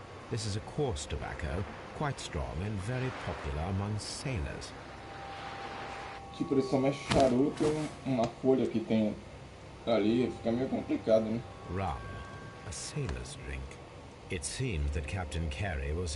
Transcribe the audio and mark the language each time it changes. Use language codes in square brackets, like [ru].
[en] This is a coarse tobacco, quite strong and very popular among sailors. [pt] Tipo, eles só mexem charuto e uma folha que tem ali, fica meio complicado, né? [en] Rum, a sailor's drink. It seemed that Captain Carey was